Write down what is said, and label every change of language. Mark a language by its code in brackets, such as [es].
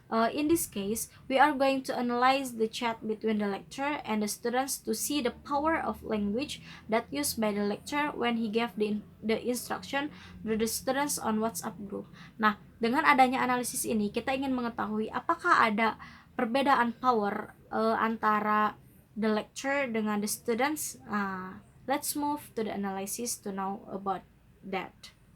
[en] In this case, we are going to analyze the chat between the lecturer and the students to see the power of language that used by the lecturer when he gave the instruction to the students on WhatsApp group. [id] Nah, dengan adanya analisis ini, kita ingin mengetahui apakah ada perbedaan power antara [en] the lecturer [id] dengan [en] the students. Let's move to the analysis to know about that.